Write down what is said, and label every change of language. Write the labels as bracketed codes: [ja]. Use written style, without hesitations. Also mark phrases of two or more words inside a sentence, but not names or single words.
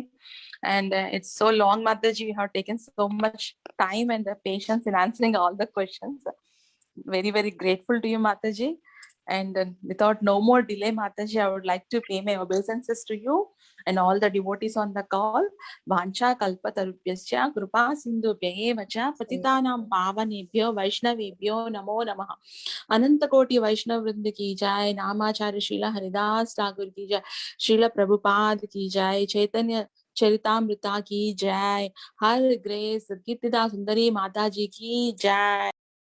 [en] And it's so long, Mataji. You have taken so much time and patience in answering all the questions. Very, very grateful to you, Mataji. And without no more delay, Mataji, I would like to pay my obeisances to you and all the devotees on the call. [sa] वाञ्छा कल्पतरुभ्यश्च कृपा सिन्धुभ्य एव च पतितानां पावनेभ्यो वैष्णवेभ्यो नमो नमः. [hi] अनंत कोटि वैष्णव वृंद की जाय, नामाचार्य शीला हरिदास ठाकुर की जाय, शीला प्रभुपाद की जाय, चैतन्य चरितामृता की जाय, [en] Her Grace [hi] कीर्तिदा सुंदरी माता जी की जाय।